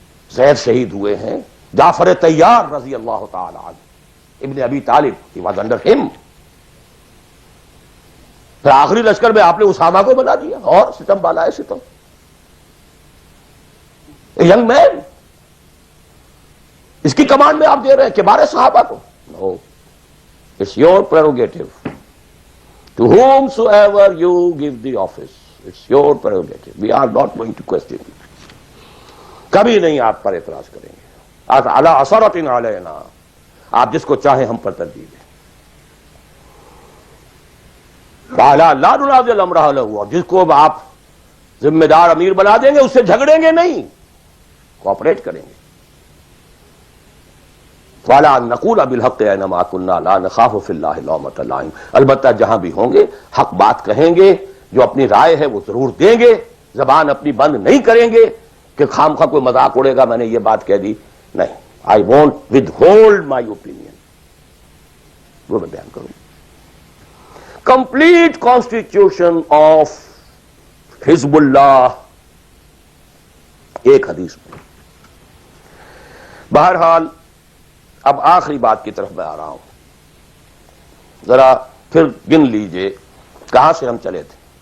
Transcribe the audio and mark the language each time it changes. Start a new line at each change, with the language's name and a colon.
Urdu: زید شہید ہوئے ہیں, جعفر طیار رضی اللہ تعالی عنہ, ابن ابی طالب,
English: he was under him.
Urdu: پھر آخری لشکر میں آپ نے اسامہ کو بنا دیا, اور ستم بالا ہے ستم. ینگ مین, اس کی کمانڈ میں آپ دے رہے ہیں کبار صحابہ کو.
English: No, it's your prerogative. To whomsoever you give the office, it's your prerogative. We are not going to question it.
Urdu: کبھی نہیں آپ پر اعتراض کریں گے.
Arabic: عَلَىٰ عَثَرَةٍ عَلَيْنَا,
Urdu: آپ جس کو چاہیں ہم پر ترجیح دیں.
Arabic: وَعَلَىٰ لَا نُنَازِلُ أَمْرَهُ لَهُ,
Urdu: اور جس کو آپ ذمہ دار امیر بنا دیں گے اس سے جھگڑیں گے نہیں, کوآپریٹ کریں گے.
Arabic: وَعَلَىٰ أَن نَّقُولَ بِالْحَقِّ أَيْنَمَا كُنَّا لَا نَخَافُ فِي اللَّهِ لَوْمَةَ لَائِمٍ,
Urdu: البتہ جہاں بھی ہوں گے حق بات کہیں گے, جو اپنی رائے ہے وہ ضرور دیں گے, زبان اپنی بند نہیں کریں گے کہ خام خواہ کوئی مذاق اڑے گا, میں نے یہ بات کہہ دی.
English: نہیں, I won't withhold my opinion.
Urdu: وہ میں بیان کروں.
English: Complete constitution of حزب اللہ,
Urdu: ایک حدیث میں. بہرحال اب آخری بات کی طرف میں آ رہا ہوں, ذرا پھر گن لیجئے کہاں سے ہم چلے تھے.